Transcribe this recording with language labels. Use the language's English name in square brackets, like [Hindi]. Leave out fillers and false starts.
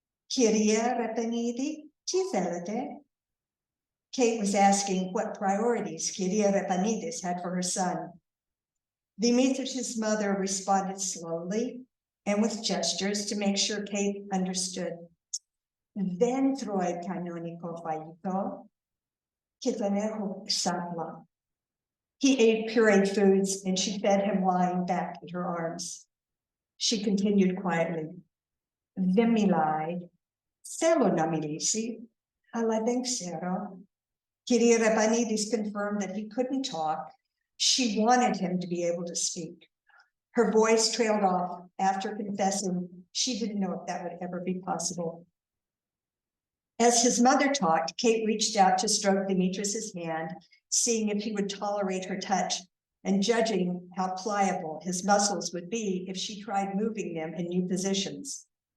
[English] Kyria Repanidi, [Greek] τι? [English] Kate was asking what priorities Kyria Repanidis had for her son. Dimitris's mother responded slowly and with gestures to make sure Kate understood. [Greek] Δεν τρώει κανονικό φαγητό και τον έχω ξάπλα. [English] He ate pureed foods and she fed him lying back in her arms. She continued quietly. [Greek] Δεν μιλάει. Θέλω να μιλήσει, αλλά δεν ξέρω. [English] Kyria Repanidis confirmed that he couldn't talk. She wanted him to be able to speak. Her voice trailed off after confessing she didn't know if that would ever be possible. As his mother talked, Kate reached out to stroke Dimitris's hand, seeing if he would tolerate her touch and judging how pliable his muscles would be if she tried moving them in new positions.